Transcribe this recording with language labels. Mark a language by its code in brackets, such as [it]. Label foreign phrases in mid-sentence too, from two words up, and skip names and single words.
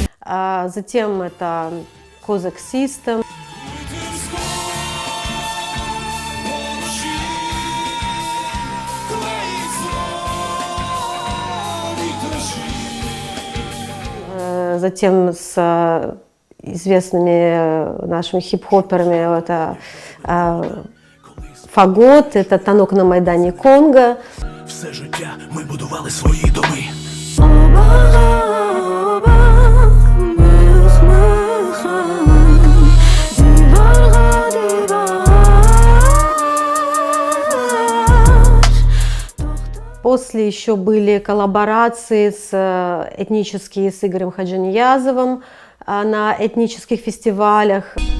[ru] Затем это Cossack System. Затем с известными нашими хип-хоперами это Фагот, это «Танок на Майдані Конго». [uk] Все життя ми будували свої доми. [ru] После еще были коллаборации этнические с Игорем Хаджаниязовым на этнических фестивалях.